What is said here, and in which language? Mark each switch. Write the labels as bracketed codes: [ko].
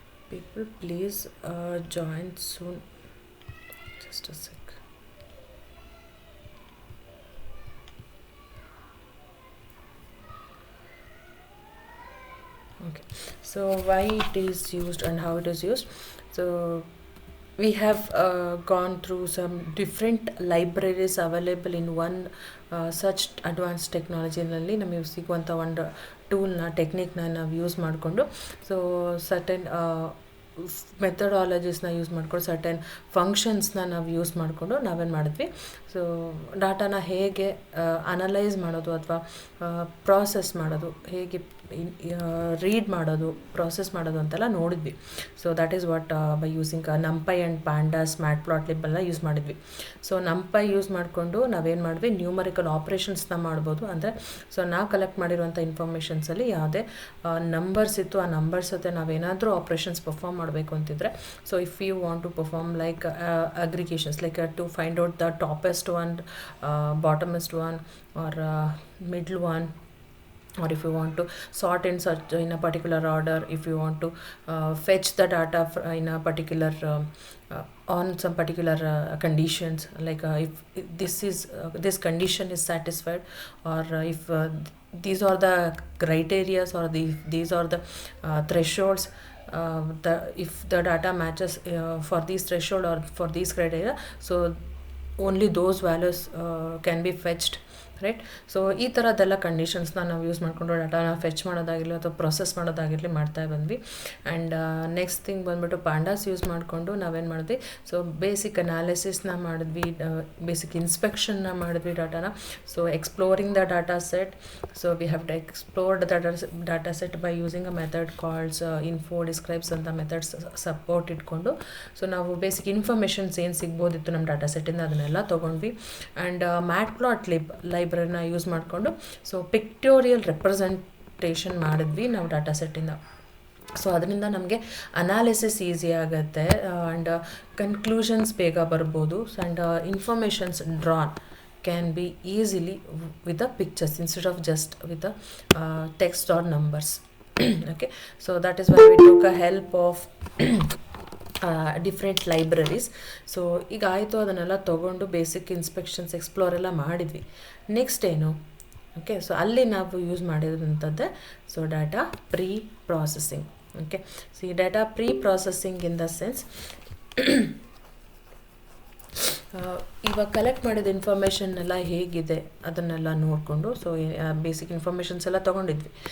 [en] People, please join soon. Just a sec. Okay, so why it is used and how it is used? So we have gone through some different libraries available in one such advanced technology [kn] ನಲ್ಲಿ ನಮಗೆ ಸಿಗುವಂಥ ಒಂದು ಟೂಲ್ನ ಟೆಕ್ನಿಕ್ನ ನಾವು use ಮಾಡಿಕೊಂಡು, so certain ಮೆಥಡಾಲಜೀಸ್ನ use ಮಾಡ್ಕೊಂಡು, certain ಫಂಕ್ಷನ್ಸ್ನ ನಾವು use ಮಾಡಿಕೊಂಡು ನಾವೇನು ಮಾಡಿದ್ವಿ, ಸೊ ಡಾಟಾನ ಹೇಗೆ ಅನಲೈಸ್ ಮಾಡೋದು ಅಥವಾ ಪ್ರಾಸೆಸ್ ಮಾಡೋದು, ಹೇಗೆ ರೀಡ್ ಮಾಡೋದು, ಪ್ರಾಸೆಸ್ ಮಾಡೋದು ಅಂತೆಲ್ಲ ನೋಡಿದ್ವಿ. [en] so that is what by using NumPy and pandas, Matplotlib [kn] ಎಲ್ಲ ಯೂಸ್ ಮಾಡಿದ್ವಿ. ಸೊ ನಂಪೈ ಯೂಸ್ ಮಾಡಿಕೊಂಡು ನಾವೇನು ಮಾಡಿದ್ವಿ, ನ್ಯೂಮರಿಕಲ್ ಆಪ್ರೇಷನ್ಸ್ನ ಮಾಡ್ಬೋದು. ಅಂದರೆ ಸೊ ನಾವು ಕಲೆಕ್ಟ್ ಮಾಡಿರುವಂಥ ಇನ್ಫಾರ್ಮೇಷನ್ಸಲ್ಲಿ ಯಾವುದೇ ನಂಬರ್ಸ್ ಇತ್ತು, ಆ ನಂಬರ್ಸ್ ಜೊತೆ ನಾವೇನಾದರೂ ಆಪ್ರೇಷನ್ಸ್ ಪರ್ಫಾರ್ಮ್ ಮಾಡಬೇಕು ಅಂತಿದ್ರೆ, [en] So if you want to perform like aggregations, like to find out the toppest one, bottomest one, or middle one, or if you want to sort in such in a particular order, if you want to fetch the data in a particular on some particular conditions, like if this condition is satisfied, or if these are the criteria, or these are the thresholds, if the data matches for these threshold or for these criteria, so only those values can be fetched, right. [kn] So ಈ ಥರದ್ದೆಲ್ಲ ಕಂಡೀಷನ್ಸ್ನ ನಾವು use ಮಾಡಿಕೊಂಡು ಡಾಟಾನ fetch ಮಾಡೋದಾಗಿರಲಿ ಅಥವಾ process ಮಾಡೋದಾಗಿರಲಿ ಮಾಡ್ತಾ ಬಂದ್ವಿ. And next thing ಬಂದುಬಿಟ್ಟು ಪ್ಯಾಂಡಾಸ್ use ಮಾಡಿಕೊಂಡು ನಾವೇನು ಮಾಡಿದ್ವಿ, ಸೊ ಬೇಸಿಕ್ ಅನಾಲಿಸಿಸ್ನ ಮಾಡಿದ್ವಿ, ಬೇಸಿಕ್ ಇನ್ಸ್ಪೆಕ್ಷನ್ನ ಮಾಡಿದ್ವಿ ಡಾಟಾನ. So exploring the data set, [en] so we have to explored the data set [kn] by using a method ಕಾಲ್ಡ್ಸ್ info describes ಅಂತ ಮೆಥಡ್ಸ್ ಸಪೋರ್ಟ್ ಇಟ್ಕೊಂಡು, ಸೊ ನಾವು ಬೇಸಿಕ್ ಇನ್ಫಾರ್ಮೇಷನ್ಸ್ ಏನು ಸಿಗ್ಬೋದಿತ್ತು ನಮ್ಮ ಡಾಟಾ ಸೆಟ್ಟಿಂದ ಅದನ್ನೆಲ್ಲ ತೊಗೊಂಡ್ವಿ. ಆ್ಯಂಡ್ ಮ್ಯಾಟ್ಪ್ಲಾಟ್ಲಿಬ್ ಲೈಬ್ರರಿನ ಯೂಸ್ ಮಾಡಿಕೊಂಡು ಸೊ ಪಿಕ್ಟೋರಿಯಲ್ ರೆಪ್ರೆಸೆಂಟೇಷನ್ ಮಾಡಿದ್ವಿ ನಾವು ಡಾಟಾ ಸೆಟ್ಟಿಂದ. ಸೊ ಅದರಿಂದ ನಮಗೆ ಅನಾಲಿಸಿಸ್ ಈಸಿ ಆಗುತ್ತೆ, ಆ್ಯಂಡ್ ಕನ್ಕ್ಲೂಷನ್ಸ್ ಬೇಗ ಬರ್ಬೋದು, and informations drawn [en] can be easily with the pictures instead of just with the text or numbers. Okay, so that is why we took a help of different libraries. [kn] So ಈಗ ಆಯಿತು, ಅದನ್ನೆಲ್ಲ ತೊಗೊಂಡು basic inspections explore ಎಲ್ಲ ಮಾಡಿದ್ವಿ. Next ಏನು, okay, so ಅಲ್ಲಿ ನಾವು use ಮಾಡಿರೋಂಥದ್ದೇ so data pre processing. Okay, so ಈ data pre processing in the sense ಇವಾಗ ಕಲೆಕ್ಟ್ ಮಾಡಿದ ಇನ್ಫಾರ್ಮೇಷನ್ನೆಲ್ಲ ಹೇಗಿದೆ ಅದನ್ನೆಲ್ಲ ನೋಡಿಕೊಂಡು, ಸೊ ಬೇಸಿಕ್ ಇನ್ಫಾರ್ಮೇಷನ್ಸ್ ಎಲ್ಲ ತೊಗೊಂಡಿದ್ವಿ.